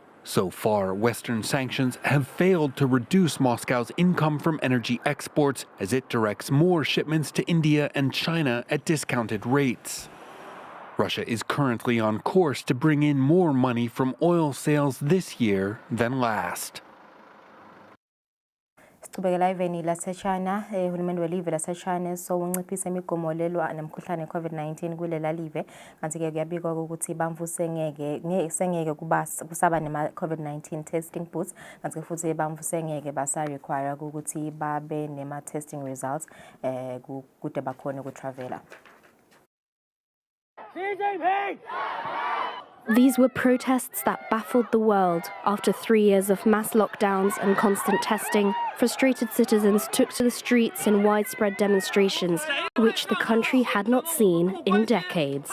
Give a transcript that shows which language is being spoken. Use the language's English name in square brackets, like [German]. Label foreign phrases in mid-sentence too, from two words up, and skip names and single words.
[English] So far, Western sanctions have failed to reduce Moscow's income from energy exports as it directs more shipments to India and China at discounted rates. Russia is currently on course to bring in more money from oil sales this year than last. [Swati] Sichubekela iveni laseChina uhulumeni welive laseChina sokunciphisa imigomo lelwa nemkhuhlane COVID-19 kulela live kanti ke kuyabikwa ukuthi bamvuse ngeke kusaba nema [English] COVID-19 testing booths [Swati] kanti futhi bamvuse ngeke basa require ukuthi babe nema [English] testing results [Swati] kude bakhona ukutravela. [English] These were protests that baffled the world. After 3 years of mass lockdowns and constant testing, frustrated citizens took to the streets in widespread demonstrations, which the country had not seen in decades.